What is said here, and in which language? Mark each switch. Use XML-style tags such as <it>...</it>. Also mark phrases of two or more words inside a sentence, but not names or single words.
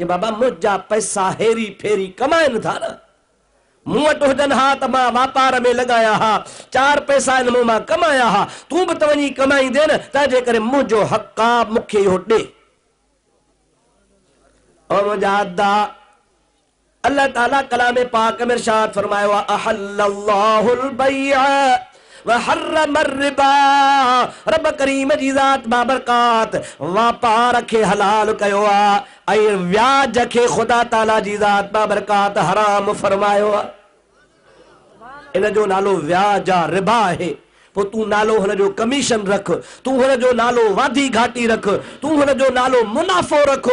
<sd>कि बाबा मुंहिंजा पैसा हेरी फेरी कमाइनि था न, मूं वटि हुजनि हा त मां वापार में लॻाया हा, 4 पैसा इन मूं मां कमाया हा, तूं बि त वञी कमाईंदे न, तंहिंजे करे मुंहिंजो हक़ आहे, मूंखे इहो ॾे। और मुंहिंजा अदा अल्लाह ताला कलाम पाक में इरशाद फरमायो आहे</sd> <ar>أحل الله البيع وحرم الربا.</ar> <sd>रब करीम जी ज़ात बाबरकात वापार खे हलाल कयो आहे ऐं व्याज खे खुदा ताला जी ज़ात बाबरकात हराम फरमायो आहे। इन जो नालो व्याज आहे, रिबा आहे। पोइ तूं नालो हुन जो कमीशन रख, तूं हुन जो नालो वाधी घाटी रख, तूं हुन जो नालो मुनाफ़ो रख।</sd>